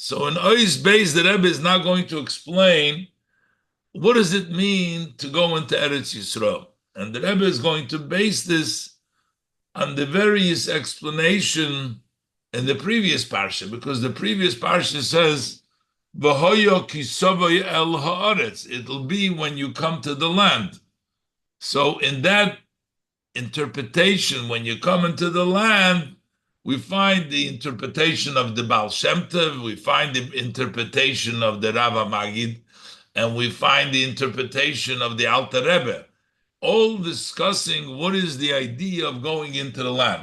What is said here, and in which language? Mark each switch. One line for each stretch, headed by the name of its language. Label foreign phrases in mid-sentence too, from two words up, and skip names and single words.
English: So in
Hebrew: Ois Beis,
English: the Rebbe is now going to explain what does it mean to go into
Hebrew: Eretz Yisrael.
English: And the Rebbe is going to base this on the various explanation in the previous parsha, because the previous parsha says,
Hebrew: "V'hoyo kisavoy el haaretz."
English: It'll be when you come to the land. So in that interpretation, when you come into the land, we find the interpretation of the Baal Shem Tov, we find the interpretation of the Rav HaMagid, and we find the interpretation of the Alter Rebbe, all discussing what is the idea of going into the land.